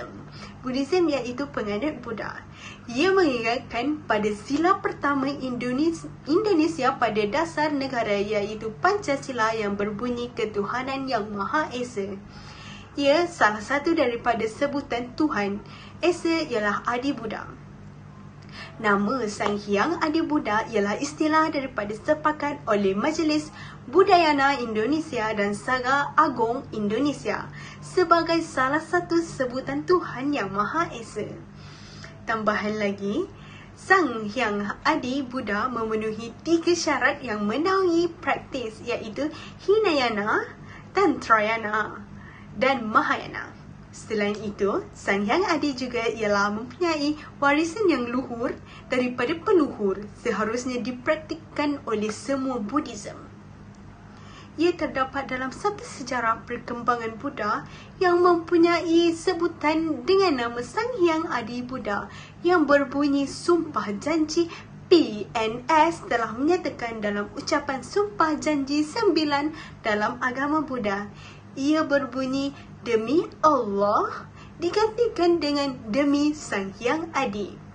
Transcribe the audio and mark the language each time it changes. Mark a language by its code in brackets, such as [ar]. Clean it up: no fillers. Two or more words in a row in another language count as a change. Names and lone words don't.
[ms] Buddhism iaitu penganut Buddha. Ia mengingatkan pada sila pertama Indonesia pada dasar negara iaitu Pancasila yang berbunyi ketuhanan yang Maha Esa. Ia salah satu daripada sebutan Tuhan Esa ialah Adi Buddha. Nama Sang Hyang Adi Buddha ialah istilah daripada sepakat oleh Majlis Budayana Indonesia dan Saga Agong Indonesia sebagai salah satu sebutan Tuhan Yang Maha Esa. Tambahan lagi, Sang Hyang Adi Buddha memenuhi 3 syarat yang menaungi praktis iaitu Hinayana, Tantrayana dan Mahayana. Selain itu, Sang Hyang Adi juga ialah mempunyai warisan yang luhur daripada peluhur seharusnya dipraktikkan oleh semua Buddhism. Ia terdapat dalam satu sejarah perkembangan Buddha yang mempunyai sebutan dengan nama Sang Hyang Adi Buddha yang berbunyi Sumpah Janji PNS telah menyatakan dalam ucapan Sumpah Janji 9 dalam agama Buddha. Ia berbunyi demi Allah digantikan dengan demi Sang Hyang Adi.